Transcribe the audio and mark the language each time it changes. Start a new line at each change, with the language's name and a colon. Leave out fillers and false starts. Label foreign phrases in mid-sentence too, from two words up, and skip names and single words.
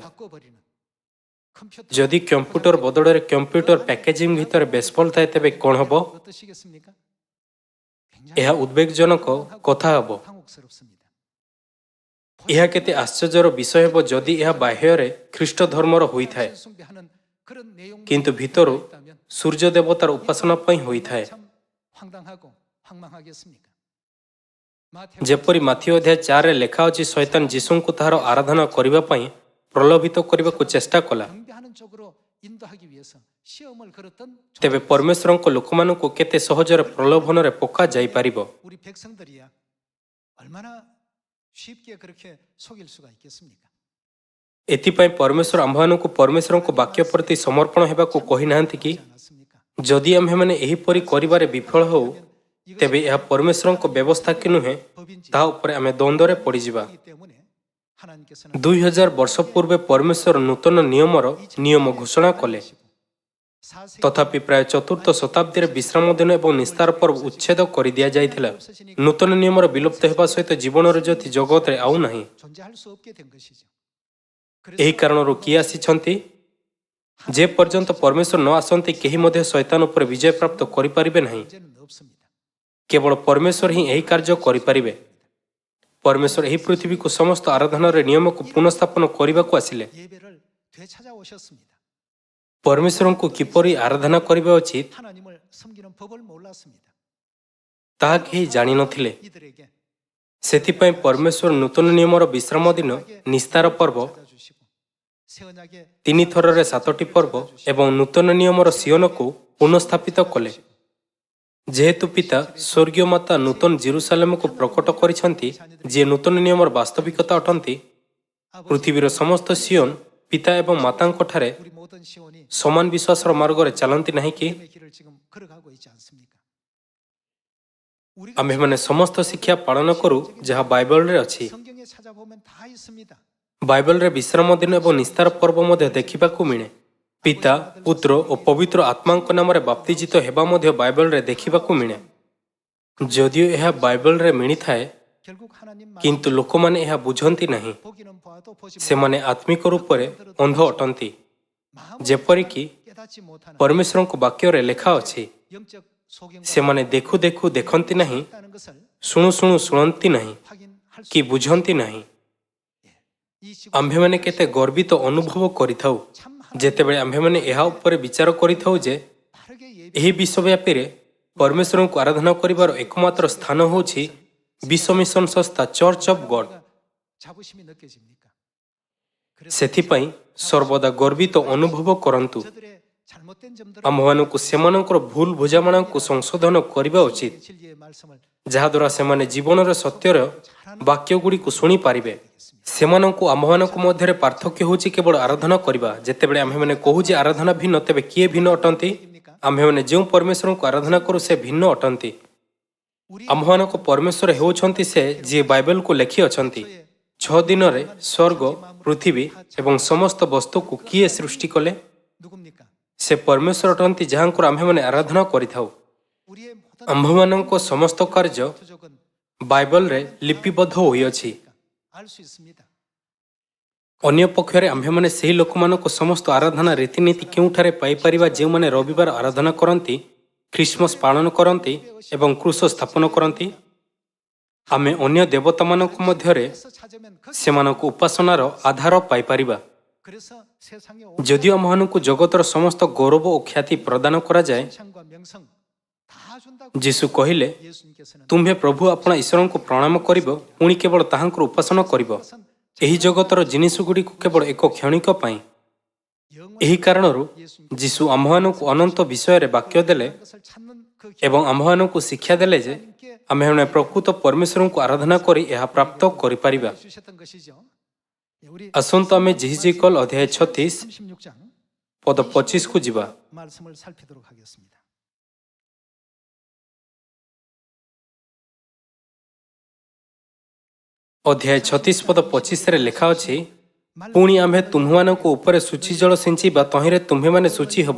Korean: 바꿔버리는 컴퓨터
Odia: ଯଦି କମ୍ପ୍ୟୁଟର ବଦଳରେ କମ୍ପ୍ୟୁଟର ପ୍ୟାକେଜିଂ ଭିତରେ ବେସବଲ ଥାଏ ତେବେ କ'ଣ ହେବ?
Korean: 어떠시겠습니까?
Odia: ଏହା ଉଦ୍ବେଗଜନକ କଥା ହେବ।
Korean: 당혹스럽습니다.
Odia: ଏହା କେତେ ଆଶ୍ଚର୍ଯ୍ୟର ବିଷୟ ହେବ ଯଦି ଏହା ବାହ୍ୟରେ ଖ୍ରୀଷ୍ଟ ଧର୍ମର ହୋଇଥାଏ,
Korean: 숭배하는 그런 내용들이
Odia: କିନ୍ତୁ ଭିତରୁ
Korean: 있다면
Odia: ସୂର୍ଯ୍ୟ ଦେବତାର ଉପାସନା ପାଇଁ ହୋଇଥାଏ।
Korean: 참 황당하고 황망하겠습니까?
Odia: ଯେପରି ମାଥିଉ ଅଧ୍ୟାୟ 4ରେ ଲେଖା ଅଛି, ଶୈତାନ ଯୀଶୁଙ୍କୁ ତାହାର ଆରାଧନା କରିବା ପାଇଁ ପ୍ରଲୋଭିତ କରିବାକୁ ଚେଷ୍ଟା କଲା।
Korean: 경배하는 쪽으로 인도하기 위해서 시험을 걸었던
Odia: ତେବେ ପରମେଶ୍ୱରଙ୍କ ଲୋକମାନଙ୍କୁ କେତେ ସହଜରେ ପ୍ରଲୋଭନରେ ପକାଯାଇପାରିବ?
Korean: 우리 백성들이야 얼마나 쉽게 그렇게 속일 수가 있겠습니까?
Odia: ଏଥିପାଇଁ ପରମେଶ୍ୱର ଆମ୍ଭମାନଙ୍କୁ ପରମେଶ୍ୱରଙ୍କ ବାକ୍ୟ ପ୍ରତି ସମର୍ପଣ ହେବାକୁ କହିନାହାନ୍ତି କି?
Korean: 그렇지 않았습니까?
Odia: ଯଦି ଆମ୍ଭେମାନେ ଏହିପରି କରିବାରେ ବିଫଳ ହେଉ, ତେବେ ଏହା ପରମେଶ୍ୱରଙ୍କ ବ୍ୟବସ୍ଥା କି ନୁହେଁ,
Korean: 법인지
Odia: ତାହା ଉପରେ ଆମେ ଦ୍ୱନ୍ଦ୍ୱରେ ପଡ଼ିଯିବା।
Korean: 그렇기 때문에 하나님께서는
Odia: 2000 ବର୍ଷ ପୂର୍ବେ ପରମେଶ୍ୱର ନୂତନ ନିୟମ ଘୋଷଣା କଲେ।
Korean: 사세
Odia: ତଥାପି ପ୍ରାୟ ଚତୁର୍ଥ ଶତାବ୍ଦୀରେ ବିଶ୍ରାମ ଦିନ ଏବଂ ନିସ୍ତାର ପର୍ବ ଉଚ୍ଛେଦ କରିଦିଆଯାଇଥିଲା। ନୂତନ ନିୟମର ବିଲୁପ୍ତ ହେବା ସହିତ ଜୀବନର ଜ୍ୟୋତି ଜଗତରେ ଆଉ ନାହିଁ।
Korean: 존재할 수 없게 된 것이죠.
Odia: ଏହି କାରଣରୁ କିଏ ଆସିଛନ୍ତି? ଯେ ପର୍ଯ୍ୟନ୍ତ ପରମେଶ୍ୱର ନ ଆସନ୍ତି କେହି ମଧ୍ୟ ଶୈତାନ ଉପରେ ବିଜୟ ପ୍ରାପ୍ତ କରିପାରିବେ ନାହିଁ।
Korean: 문제는 없습니다.
Odia: କେବଳ ପରମେଶ୍ୱର ହିଁ ଏହି କାର୍ଯ୍ୟ କରିପାରିବେ। ପରମେଶ୍ୱର ଏହି ପୃଥିବୀକୁ ସମସ୍ତ ଆରାଧନାର ନିୟମକୁ ପୁନଃସ୍ଥାପନ କରିବାକୁ ଆସିଲେ।
Korean: 예배를 되찾아오셨습니다.
Odia: ପରମେଶ୍ୱରଙ୍କୁ କିପରି ଆରାଧନା କରିବା ଉଚିତ
Korean: 하나님을 섬기는 법을 몰랐습니다.
Odia: ତାହା କେହି ଜାଣିନଥିଲେ।
Korean: 이들에게
Odia: ସେଥିପାଇଁ ପରମେଶ୍ୱର ନୂତନ ନିୟମର ବିଶ୍ରାମ ଦିନ, ନିସ୍ତାର ପର୍ବ,
Korean: 찾아주시고 새 언약의
Odia: 3 ଥରରେ 7ଟି ପର୍ବ ଏବଂ ନୂତନ ନିୟମର ସିଓନକୁ ପୁନଃସ୍ଥାପିତ କଲେ। ଯେହେତୁ ପିତା ସ୍ୱର୍ଗୀୟ ମାତା ନୂତନ ଜେରୁସାଲେମକୁ ପ୍ରକଟ କରିଛନ୍ତି, ଯିଏ ନୂତନ ନିୟମର ବାସ୍ତବିକତା ଅଟନ୍ତି, ପୃଥିବୀର ସମସ୍ତ ସିଓନ ପିତା ଏବଂ ମାତାଙ୍କଠାରେ
Korean: 우리 모든 시온이
Odia: ସମାନ ବିଶ୍ୱାସର ମାର୍ଗରେ ଚାଲନ୍ତି ନାହିଁ କି?
Korean: 믿음의 길을 지금 걸어가고 있지 않습니까? 우리가
Odia: ଆମ୍ଭେମାନେ ସମସ୍ତ ଶିକ୍ଷା ପାଳନ କରୁ ଯାହା ବାଇବଲରେ ଅଛି।
Korean: 성경에 찾아보면 다 있습니다.
Odia: ବାଇବଲରେ ବିଶ୍ରାମ ଦିନ ଏବଂ ନିସ୍ତାର ପର୍ବ ମଧ୍ୟ ଦେଖିବାକୁ ମିଳେ। ପିତା, ପୁତ୍ର ଓ ପବିତ୍ର ଆତ୍ମାଙ୍କ ନାମରେ ବାପ୍ତିଜିତ ହେବା ମଧ୍ୟ ବାଇବଲରେ ଦେଖିବାକୁ ମିଳେ। ଯଦିଓ ଏହା ବାଇବଲରେ ମିଳିଥାଏ,
Korean: 결국 하나님
Odia: କିନ୍ତୁ ଲୋକମାନେ ଏହା ବୁଝନ୍ତି ନାହିଁ।
Korean: 보기는 보아도 보지
Odia: ସେମାନେ ଆତ୍ମିକ ରୂପରେ ଅନ୍ଧ ଅଟନ୍ତି।
Korean: 마음으로
Odia: ଯେପରିକି
Korean: 깨닫지 못하는
Odia: ପରମେଶ୍ୱରଙ୍କ ବାକ୍ୟରେ ଲେଖା ଅଛି,
Korean: 영적 소경과
Odia: ସେମାନେ ଦେଖୁ ଦେଖୁ ଦେଖନ୍ତି ନାହିଁ,
Korean: 있다는 것을
Odia: ଶୁଣୁ ଶୁଣୁ ଶୁଣନ୍ତି ନାହିଁ
Korean: 확인할 수
Odia: କି ବୁଝନ୍ତି ନାହିଁ।
Korean: 이 지구
Odia: ଆମ୍ଭେମାନେ କେତେ ଗର୍ବିତ ଅନୁଭବ କରିଥାଉ
Korean: 참
Odia: ଯେତେବେଳେ ଆମ୍ଭେମାନେ ଏହା ଉପରେ ବିଚାର କରିଥାଉ ଯେ
Korean: 바르게
Odia: ଏହି ବିଶ୍ୱବ୍ୟାପୀରେ ପରମେଶ୍ୱରଙ୍କୁ ଆରାଧନା କରିବାର ଏକମାତ୍ର ସ୍ଥାନ ହେଉଛି ବିଶ୍ୱ ମିଶନ ସଂସ୍ଥା ଚର୍ଚ୍ଚ ଅଫ୍ ଗଡ୍।
Korean: 예배가 자부심이 느껴집니까?
Odia: ସେଥିପାଇଁ ସର୍ବଦା ଗର୍ବିତ ଅନୁଭବ କରନ୍ତୁ।
Korean: 저들의 잘못된 점들을
Odia: ଆମ୍ଭମାନଙ୍କୁ ସେମାନଙ୍କର ଭୁଲ ବୁଝାମଣାକୁ ସଂଶୋଧନ କରିବା ଉଚିତ,
Korean: 진리의 말씀을
Odia: ଯାହାଦ୍ୱାରା ସେମାନେ ଜୀବନର ସତ୍ୟର ବାକ୍ୟଗୁଡ଼ିକୁ ଶୁଣିପାରିବେ। ସେମାନଙ୍କୁ ଆମ୍ଭମାନଙ୍କ ମଧ୍ୟରେ ପାର୍ଥକ୍ୟ ହେଉଛି କେବଳ ଆରାଧନା କରିବା। ଯେତେବେଳେ ଆମ୍ଭେମାନେ କହୁ ଯେ ଆରାଧନା ଭିନ୍ନ, ତେବେ କିଏ ଭିନ୍ନ ଅଟନ୍ତି? ଆମ୍ଭେମାନେ ଯେଉଁ ପରମେଶ୍ୱରଙ୍କୁ ଆରାଧନା କରୁ ସେ ଭିନ୍ନ ଅଟନ୍ତି। ଆମ୍ଭମାନଙ୍କ ପରମେଶ୍ୱର ହେଉଛନ୍ତି ସେ ଯିଏ ବାଇବଲକୁ ଲେଖିଅଛନ୍ତି। 6 ଦିନରେ ସ୍ୱର୍ଗ, ପୃଥିବୀ ଏବଂ ସମସ୍ତ ବସ୍ତୁକୁ କିଏ ସୃଷ୍ଟି କଲେ?
Korean: 누굽니까?
Odia: ସେ ପରମେଶ୍ୱର ଅଟନ୍ତି ଯାହାଙ୍କର ଆମ୍ଭେମାନେ ଆରାଧନା କରିଥାଉ।
Korean: 우리의 모든
Odia: ଆମ୍ଭମାନଙ୍କ ସମସ୍ତ କାର୍ଯ୍ୟ
Korean: 부족은
Odia: ବାଇବଲରେ ଲିପିବଦ୍ଧ ହୋଇଅଛି।
Korean: 알 수 있습니다.
Odia: ଅନ୍ୟପକ୍ଷରେ ଆମ୍ଭେମାନେ ସେହି ଲୋକମାନଙ୍କ ସମସ୍ତ ଆରାଧନା ରୀତିନୀତି କେଉଁଠାରେ ପାଇପାରିବା ଯେଉଁମାନେ ରବିବାର ଆରାଧନା କରନ୍ତି, ଖ୍ରୀଷ୍ଟମାସ ପାଳନ କରନ୍ତି ଏବଂ କ୍ରୁଶ ସ୍ଥାପନ କରନ୍ତି? ଆମେ ଅନ୍ୟ ଦେବତାମାନଙ୍କ ମଧ୍ୟରେ
Korean: 그래서 찾으면 그
Odia: ସେମାନଙ୍କ ଉପାସନାର ଆଧାର ପାଇପାରିବା।
Korean: 그래서 세상에
Odia: ଯଦିଓ ଆମ୍ଭମାନଙ୍କୁ ଜଗତର ସମସ୍ତ ଗୌରବ ଓ ଖ୍ୟାତି ପ୍ରଦାନ କରାଯାଏ,
Korean: 칭찬과 명성 다 준다고
Odia: ଯୀଶୁ କହିଲେ,
Korean: 예수님께서는
Odia: ତୁମ୍ଭେ ପ୍ରଭୁ ଆପଣା ଈଶ୍ୱରଙ୍କୁ ପ୍ରଣାମ କରିବ, ପୁଣି କେବଳ ତାହାଙ୍କର ଉପାସନା କରିବ। ଏହି ଜଗତର ଜିନିଷଗୁଡ଼ିକୁ କେବଳ ଏକ କ୍ଷଣିକ ପାଇଁ। ଏହି କାରଣରୁ ଯୀଶୁ ଆମ୍ଭମାନଙ୍କୁ ଅନନ୍ତ ବିଷୟରେ ବାକ୍ୟ ଦେଲେ
Korean: 것을 찾는 그
Odia: ଏବଂ ଆମ୍ଭମାନଙ୍କୁ ଶିକ୍ଷା ଦେଲେ ଯେ ଆମ୍ଭେମାନେ ପ୍ରକୃତ ପରମେଶ୍ୱରଙ୍କୁ ଆରାଧନା କରି ଏହା ପ୍ରାପ୍ତ କରିପାରିବା।
Korean: 주셨던 것이죠. 우리
Odia: ଆସନ୍ତୁ ଆମେ ଜିହିଜିକଲ ଅଧ୍ୟାୟ 36
Korean: 36장
Odia: ପଦ 25କୁ ଯିବା।
Korean: 말씀을 살피도록 하겠습니다.
Odia: ଅଧ୍ୟାୟ 36 ପଦ 25ରେ ଲେଖା ଅଛି, ପୁଣି ଆମ୍ଭେ ତୁମ୍ଭମାନଙ୍କ ଉପରେ ସୂଚି ଜଳ ସିଞ୍ଚିବା, ତହିଁରେ ତୁମ୍ଭେମାନେ ଶୁଚି ହେବ।